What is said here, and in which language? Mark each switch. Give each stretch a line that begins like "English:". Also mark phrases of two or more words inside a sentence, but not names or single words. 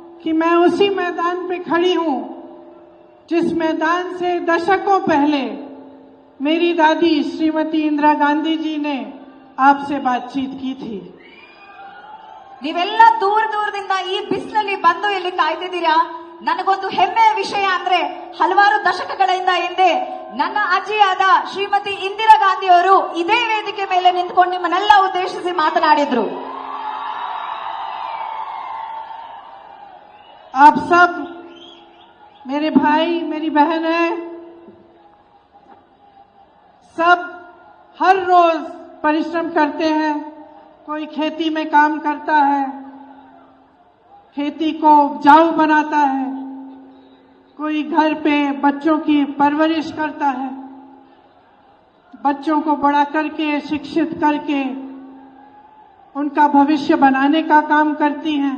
Hindi: कि मैं उसी मैदान पे खड़ी हूं जिस मैदान से दशकों पहले मेरी दादी श्रीमती इंदिरा गांधी जी ने आपसे बातचीत की थी।
Kannada: ನೀವೆಲ್ಲ ದೂರದಿಂದ ಈ ಬಿಸಿಲಲ್ಲಿ ಬಂದು ಇಲ್ಲಿ ಕಾಯ್ತಿದ್ದೀರಾ. ನನಗೊಂದು ಹೆಮ್ಮೆಯ ವಿಷಯ ಅಂದ್ರೆ ಹಲವಾರು ದಶಕಗಳಿಂದ ಹಿಂದೆ ನನ್ನ ಅಜ್ಜಿಯಾದ ಶ್ರೀಮತಿ ಇಂದಿರಾ ಗಾಂಧಿ ಅವರು ಇದೇ ವೇದಿಕೆ ಮೇಲೆ ನಿಂತ್ಕೊಂಡು ನಿಮ್ಮನ್ನೆಲ್ಲ ಉದ್ದೇಶಿಸಿ ಮಾತನಾಡಿದ್ರು.
Hindi: आप सब मेरे भाई मेरी बहन है, सब हर रोज परिश्रम करते हैं। कोई खेती में काम करता है, खेती को उपजाऊ बनाता है, कोई घर पे बच्चों की परवरिश करता है, बच्चों को बड़ा करके शिक्षित करके उनका भविष्य बनाने का काम करती हैं।